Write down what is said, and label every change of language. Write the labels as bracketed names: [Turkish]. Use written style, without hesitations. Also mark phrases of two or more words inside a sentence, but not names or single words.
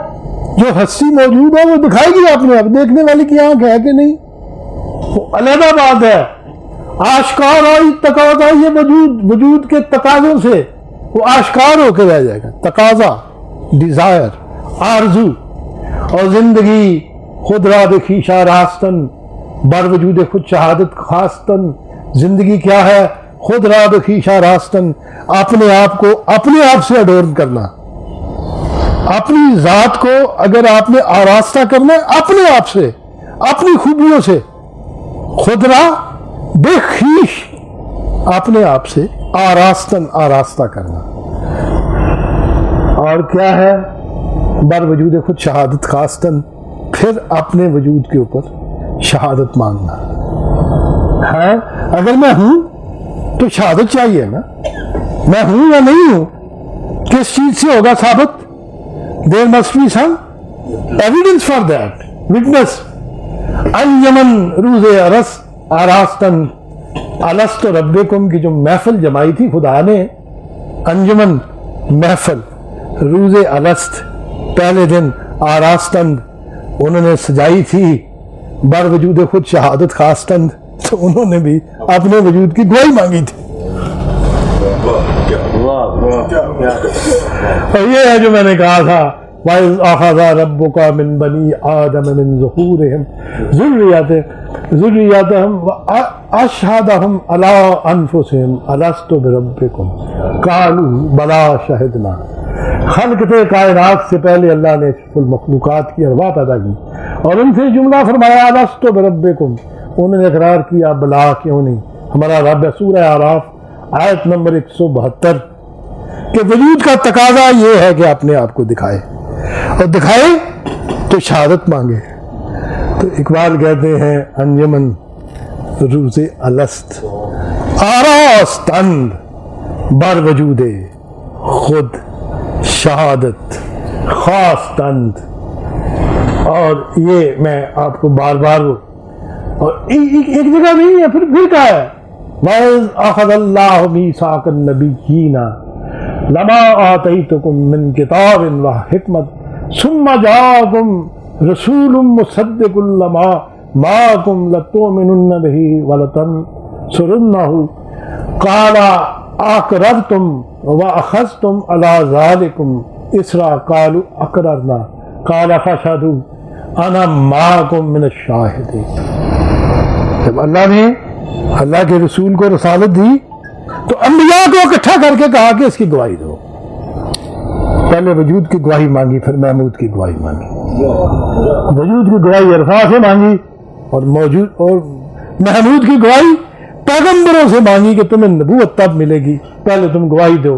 [Urdu] جو ہستی موجود ہے وہ دکھائے گی اپنے آپ. دیکھنے والے کی آنکھ ہے کہ نہیں, وہ علیحدہ بات ہے. آشکار آئی تقاضا یہ وجود, وجود کے تقاضوں سے وہ آشکار ہو کے رہ جائے گا. تقاضا, ڈیزائر, آرزو. [Persian] اور زندگی خود را بخیشہ راستن بر وجود خود شہادت خواستن. [Urdu] زندگی کیا ہے؟ [Persian] خود را بخیشہ راستن, [Urdu] اپنے آپ کو اپنے آپ سے اڈورن کرنا. اپنی ذات کو اگر آپ نے آراستہ کرنا ہے اپنے آپ سے, اپنی خوبیوں سے. [Persian] خود را بخیش, [Urdu] اپنے آپ سے آراستن, آراستہ کرنا. اور کیا ہے؟ [Persian] بر وجود خود شہادت خواستن, [Urdu] پھر اپنے وجود کے اوپر شہادت مانگنا ہے. اگر میں ہوں تو شہادت چاہیے نا. میں ہوں یا نہیں ہوں کس چیز سے ہوگا ثابت؟ [English] There must be some evidence for that. Witness. [Persian] انجمن روز ارس آراستن [Arabic] الست ربکم [Urdu] کی جو محفل جمائی تھی خدا نے, انجمن محفل, روز الست پہلے دن, آراستن انہوں نے سجائی تھی, [Persian] بر وجود خود شہادت خواستن [Urdu] تو انہوں نے بھی اپنے وجود کی گواہی مانگی تھی. اور یہ ہے جو میں نے کہا تھا, [Arabic] وَإِذْ أَخَذَ رَبُّكَ مِنْ بَنِي آدَمَ مِنْ ظُهُورِهِمْ ذُرِّيَّتَهُمْ وَأَشْهَدَهُمْ عَلَىٰ أَنفُسِهِمْ أَلَسْتُ بِرَبِّكُمْ قَالُوا بَلَىٰ شَهِدْنَا. [Urdu] خلقت کائنات سے پہلے اللہ نے المخلوقات کی ارواح پیدا کی اور ان سے جملہ فرمایا [Arabic] أَلَسْتُ بِرَبِّكُمْ. [Urdu] انہوں نے اقرار کیا بلا کیوں نہیں, ہمارا رب ہے. سورہ اعراف آیت نمبر 172 کہ وجود کا تقاضا یہ ہے کہ اپنے آپ کو دکھائے, اور دکھائے تو شہادت مانگے. تو اقبال کہتے ہیں [Persian] انجمن روز الست آراستند بر وجود خود شہادت خواستند. [Urdu] اور یہ میں آپ کو بار بار, اور ایک جگہ نہیں ہے, پھر کہا ہے [Arabic] وَإِذْ أَخَذَ اللَّهُ مِيثَاقَ النَّبِيِّينَ لَمَا آتَيْتُكُم مِّن كِتَابٍ وَحِكْمَةٍ ثُمَّ جَاءَكُم رَّسُولٌ مُّصَدِّقٌ لِّمَا مَعَكُمْ لَتُؤْمِنُنَّ بِهِ وَلَتَنصُرُنَّهُ قَالَ أَقْرَرْتُمْ وَأَخَذْتُمْ عَلَىٰ ذَٰلِكُمْ إِصْرًا قَالُوا أَقْرَرْنَا قَالَ فَاشْهَدُوا أَنَا مَعَكُم مِّنَ الشَّاهِدِينَ. [Urdu] جب اللہ نے اللہ کے رسول کو رسالت دی تو انبیاء کو اکٹھا کر کے کہا کہ اس کی گواہی دو. پہلے وجود کی گواہی مانگی, پھر محمود کی گواہی مانگی. وجود کی گواہی عرفاء سے مانگی اور موجود اور محمود کی گواہی پیغمبروں سے مانگی کہ تمہیں نبوت تب ملے گی, پہلے تم گواہی دو.